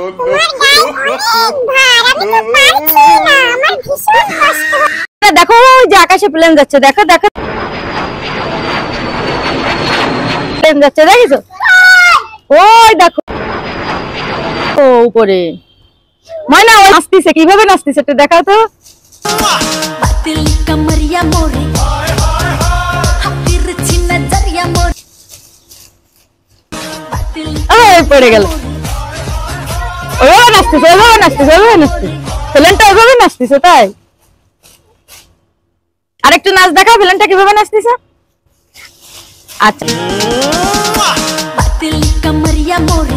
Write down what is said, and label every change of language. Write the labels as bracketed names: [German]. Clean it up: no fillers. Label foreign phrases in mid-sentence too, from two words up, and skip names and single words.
[Bangla] তোমার গায়ে অনেক ভার, আমি তো পারছি না, আমার ভীষণ কষ্ট হচ্ছে। দেখো ওই যে আকাশে প্লেন যাচ্ছে, দেখো দেখো প্লেন যাচ্ছে, দেখেছো? ওই দেখো ও উপরে ময়না ওই নাচতেছে, কিভাবে নাচতেছে একটু দেখাও তো। [Hindi] पतली कमरिया मोरी तिरछी नजरिया मोरी [Bangla] ওই পড়ে গেল। ওইভাবে নাচতেছে, ওইভাবে নাচতেছে, ওইভাবে নাচতেছে। ফেলেনটা ওইভাবে নাচতেছে তাই? আরেকটু নাচ দেখা, ফেলেনটা কিভাবে নাচতেছে। আচ্ছা [Hindi] बतिल कमरिया मोरी